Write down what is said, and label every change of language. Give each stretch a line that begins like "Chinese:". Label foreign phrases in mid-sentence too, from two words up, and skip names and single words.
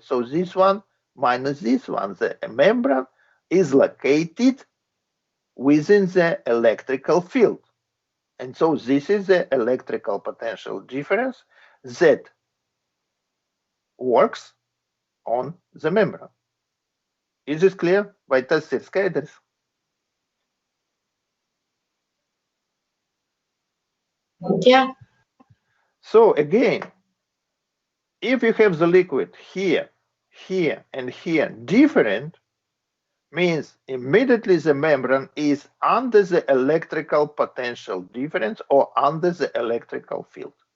English: So this one minus this one. The membrane is located within the electrical field. And so this is the electrical potential difference that works on the membrane. Is this clear?
Latvian: Vai tas ir skaidrs?
English: Yeah. So again, if you have the liquid here, here, and here different, means immediately the membrane is under the electrical potential difference or under the electrical field.